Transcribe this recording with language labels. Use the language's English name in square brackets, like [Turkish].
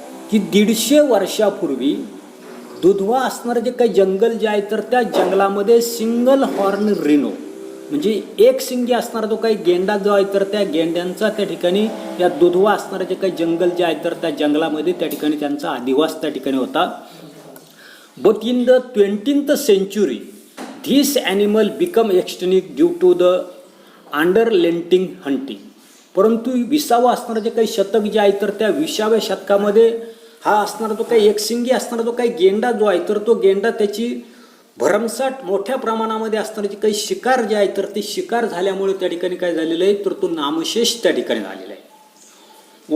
[Marathi] की 150 वर्षापूर्वी दुधवा असणारं जे काही जंगल जे आहे तर त्या जंगलामध्ये सिंगल हॉर्न रिनो म्हणजे एक शिंगी असणारा जो काही गेंडा जो आहे तर त्या गेंड्यांचा त्या ठिकाणी या दुधवा असणारं जे काही जंगल जे आहे तर त्या जंगलामध्ये त्या ठिकाणी त्यांचा अधिवास त्या ठिकाणी होता. [English] But in the 20th century this animal become extinct due to the underlenting hunting. [Marathi] परंतु 20वा असणारं जे काही शतक जे आहे तर त्या 20व्या शतकामध्ये हा असणारा जो काही एकशिंगी असणारा जो काही गेंडा जो आहे तर तो गेंडा त्याची भरमसाठ मोठ्या प्रमाणामध्ये असणारे जे काही शिकार जे आहे तर ते शिकार झाल्यामुळे त्या ठिकाणी काय झालेलं आहे तर तो नामशेष त्या ठिकाणी झालेला आहे.